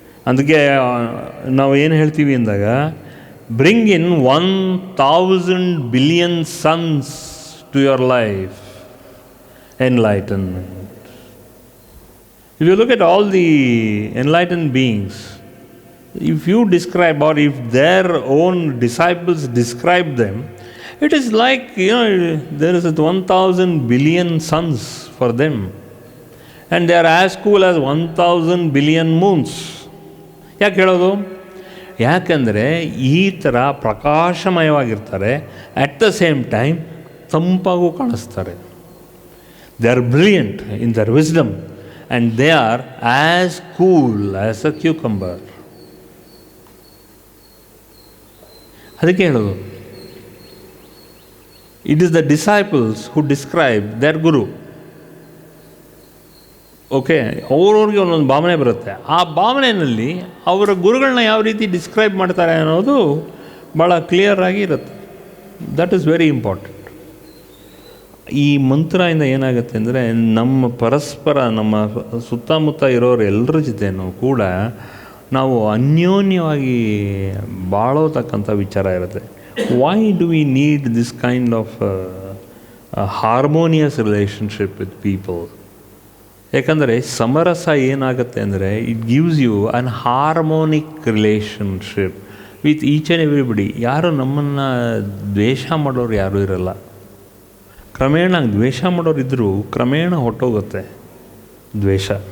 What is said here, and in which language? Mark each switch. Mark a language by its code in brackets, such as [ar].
[kn] ಅದಕ್ಕೆ ನಾವು ಏನು ಹೇಳ್ತೀವಿ ಅಂದಾಗ, [en] Bring in 1000 billion suns to your life. Enlightenment. If you look at all the enlightened beings, if you describe or if their own disciples describe them, it is like, there is 1000 billion suns for them. And they are as cool as 1000 billion moons. [kn] ಯಾಕೆ ಹೇಳೋದು? ಯಾಕೆಂದರೆ ಈ ಥರ ಪ್ರಕಾಶಮಯವಾಗಿರ್ತಾರೆ, [en] at the same time [kn] ತಂಪಾಗೂ ಕಾಣಿಸ್ತಾರೆ. [en] They are brilliant in their wisdom and they are as cool as a cucumber. [kn] ಅದಕ್ಕೆ ಹೇಳೋದು, [en] it is the disciples who describe their guru. [kn] Okay, ಅವ್ರವ್ರಿಗೆ ಒಂದೊಂದು ಭಾವನೆ ಬರುತ್ತೆ. ಆ ಭಾವನೆಯಲ್ಲಿ ಅವರ ಗುರುಗಳನ್ನ ಯಾವ ರೀತಿ ಡಿಸ್ಕ್ರೈಬ್ ಮಾಡ್ತಾರೆ ಅನ್ನೋದು ಭಾಳ ಕ್ಲಿಯರಾಗಿ ಇರುತ್ತೆ. [en] That is very important. [kn] ಈ ಮಂತ್ರದಿಂದ ಏನಾಗುತ್ತೆ ಅಂದರೆ, ನಮ್ಮ ಪರಸ್ಪರ ನಮ್ಮ ಸುತ್ತಮುತ್ತ ಇರೋರು ಎಲ್ಲರ ಜೊತೆನೂ ಕೂಡ ನಾವು ಅನ್ಯೋನ್ಯವಾಗಿ ಬಾಳೋತಕ್ಕಂಥ ವಿಚಾರ ಇರುತ್ತೆ. [en] Why do we need this kind of a harmonious relationship with people? [kn] ಯಾಕಂದರೆ ಸಮರಸ ಏನಾಗುತ್ತೆ ಅಂದರೆ, [en] It gives you an harmonic relationship with each and everybody. [kn] ಯಾರು ನಮ್ಮನ್ನು ದ್ವೇಷ ಮಾಡೋರು ಯಾರೂ ಇರಲ್ಲ. ಕ್ರಮೇಣ ದ್ವೇಷ ಮಾಡೋರು ಇದ್ದರೂ ಕ್ರಮೇಣ ಹೊಟ್ಟೋಗುತ್ತೆ ದ್ವೇಷ.